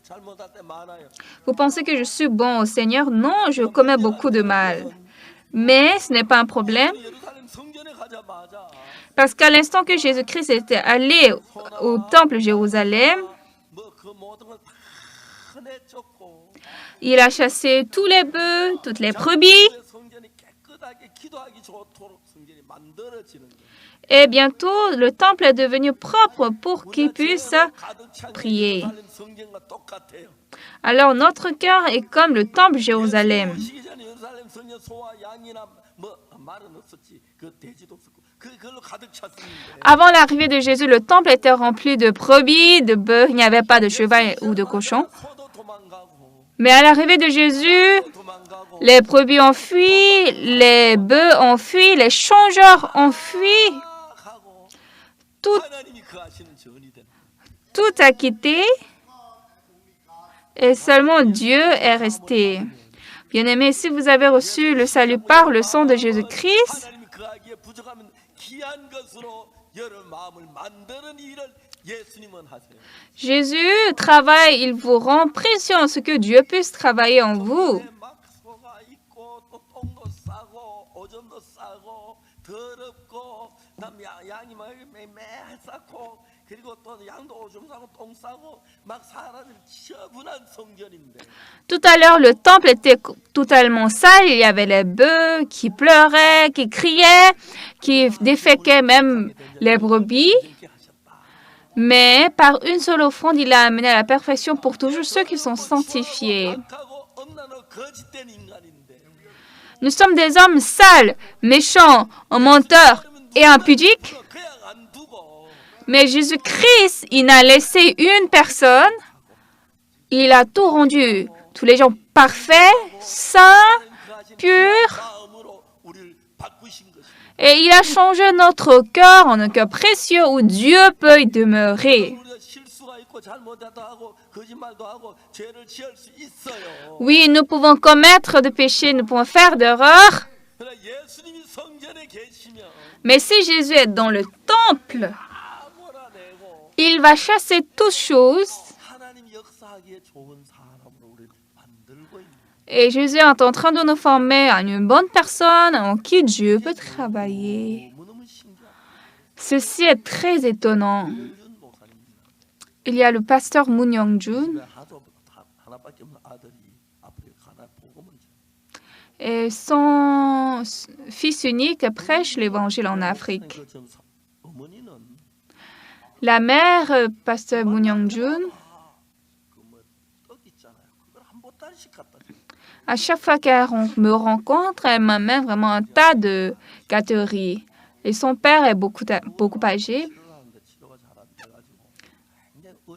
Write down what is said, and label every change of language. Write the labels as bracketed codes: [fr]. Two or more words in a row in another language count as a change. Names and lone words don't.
[ko] 잘못할 때 많아요. [fr] Vous pensez que je suis bon au Seigneur? Non, je commets beaucoup de mal. Mais ce n'est pas un problème [ko] 예루살렘 성전에 가자마자 [fr] parce qu'à l'instant que Jésus-Christ était allé au temple Jérusalem, [ko] 뭐그 모든 걸 다 내쫓고 [fr] il a chassé tous les bœufs, toutes les brebis [ko] 성전이 깨끗하게 기도하기 좋도록 성전이 만들어지는 거예요. [fr] et bientôt le temple est devenu propre pour qu'il puisse prier. [ko] 예루살렘 성전과 똑같아요. [fr] Alors notre cœur est comme le temple Jérusalem. [ko] 오시기 전에 예루살렘 성전 소와 양이나 뭐 말은 없었지. 그 돼지도 없었고 그걸로 가득 찼었는데 [fr] Avant l'arrivée de Jésus, le temple était rempli de brebis, de bœufs, il n'y avait pas de cheval ou de cochon. [ko] 소도 도망가고 [fr] Mais à l'arrivée de Jésus, [ko] 도망가고 [fr] les brebis ont fui, les bœufs ont fui, les changeurs ont fui, [ko] 하고 [fr] tout, [ko] 하나님이 그 하시는 전이 되는 [fr] tout a quitté et seulement Dieu est resté. Bien-aimés, si vous avez reçu le salut par le sang de Jésus-Christ, [ko] 하나님이 그 하기에 부족하면 귀한 것으로 여러분 마음을 만드는 일을 예수님은 하세요. [fr] Jésus travaille, il vous rend précieux en ce que Dieu puisse travailler en vous. [ko] 막 소가 있고 또 똥도 싸고 오줌도 싸고 더럽고 그다음 양이 막 매매 싸고 그리고 또 양도 오줌 싸고 똥 싸고 막 사람을 처분한 성전인데 [fr] Tout à l'heure, le temple était totalement sale. Il y avait les bœufs qui pleuraient, qui criaient, qui déféquaient même les brebis. [ko] 이렇게 하셨다. [fr] Mais par une seule offrande, il a amené à la perfection pour toujours ceux qui sont sanctifiés. [ko] 악하고 엄난하고 거짓된 인간인데 [fr] Nous sommes des hommes sales, méchants, menteurs et impudiques. [ko] 그냥 안 두고 [fr] Mais Jésus-Christ, il n'a laissé une personne. Il a tout rendu. Tous les gens parfaits, sains, [ko] 그 하신 [fr] purs. [ko] 마음으로 우리를 바꾸신 것입니다. [fr] Et il a changé notre cœur en un cœur précieux où Dieu peut y demeurer. [ko] 우리가 실수가 있고 잘못도 하고 거짓말도 하고 죄를 지을 수 있어요. [fr] Oui, nous pouvons commettre de péchés, nous pouvons faire d'erreurs. [ko] 그러나 예수님이 성전에 계시면 [fr] Mais si Jésus est dans le temple, [ko] 다 몰아내고 [fr] il va chasser toutes choses. [ko] 하나님 역사하기에 좋은 사람으로 우리를 만들고 있는 [fr] Et Jésus est en train de nous former à une bonne personne en qui Dieu peut travailler. [ko] 너무너무 신기한 [fr] Ceci est très étonnant. [ko] 윤 목사님입니다. [fr] Il y a le pasteur Moon Young-jun [ko] 집에 하나밖에 없는 아들이 앞으로 가나 복음을 [fr] et son fils unique prêche l'évangile en Afrique. [ko] 그 전 어머니는 [fr] La mère, pasteur Moon Young-jun, [ko] 그뭐 떡 있잖아요. 그걸 한 보따리씩 갖다 줘. [fr] à chaque fois qu'elle me rencontre, elle m'amène vraiment un tas de gâteries. Et son père est beaucoup âgé. [ko] 치료를 하는데 치료가 잘 안 돼가지고 굉장히 어려워요.